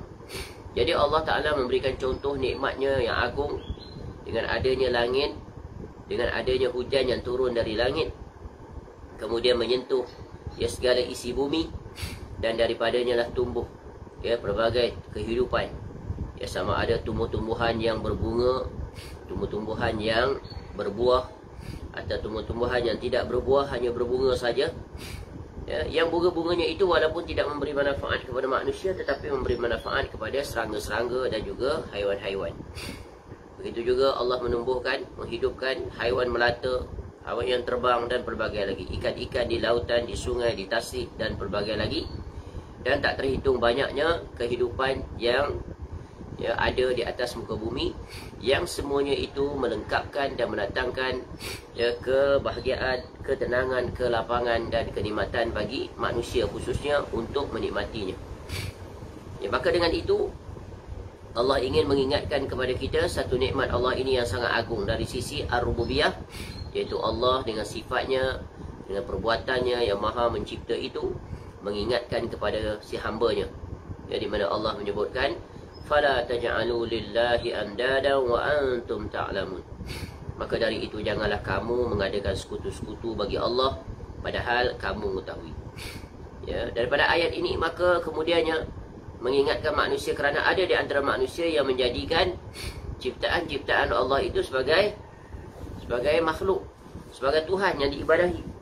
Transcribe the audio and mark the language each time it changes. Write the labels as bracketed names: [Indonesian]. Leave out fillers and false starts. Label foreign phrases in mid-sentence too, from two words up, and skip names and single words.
[Malay] Jadi Allah Ta'ala memberikan contoh nikmatnya yang agung dengan adanya langit, dengan adanya hujan yang turun dari langit, kemudian menyentuh segala isi bumi, dan daripadanya lah tumbuh pelbagai kehidupan, sama ada tumbuh-tumbuhan yang berbunga, tumbuh-tumbuhan yang berbuah, atau tumbuh-tumbuhan yang tidak berbuah, hanya berbunga saja. Yang bunga-bunganya itu walaupun tidak memberi manfaat kepada manusia, tetapi memberi manfaat kepada serangga-serangga dan juga haiwan-haiwan. Begitu juga Allah menumbuhkan, menghidupkan haiwan melata, haiwan yang terbang, dan pelbagai lagi, ikan-ikan di lautan, di sungai, di tasik, dan pelbagai lagi. Dan tak terhitung banyaknya kehidupan yang ada di atas muka bumi, yang semuanya itu melengkapkan dan mendatangkan kebahagiaan, ketenangan, kelapangan dan kenikmatan bagi manusia khususnya untuk menikmatinya. Maka dengan itu Allah ingin mengingatkan kepada kita satu nikmat Allah ini yang sangat agung dari sisi ar-rububiyah, iaitu Allah dengan sifatnya, dengan perbuatannya yang maha mencipta itu, mengingatkan kepada si hambanya, di mana Allah menyebutkan [Arabic] فلا تجعلوا لله أندادا وأنتم تعلمون. [Malay] Maka dari itu janganlah kamu mengadakan sekutu-sekutu bagi Allah padahal kamu mengetahui. Daripada ayat ini maka kemudiannya mengingatkan manusia, kerana ada di antara manusia yang menjadikan ciptaan-ciptaan Allah itu sebagai makhluk, sebagai Tuhan yang diibadahi.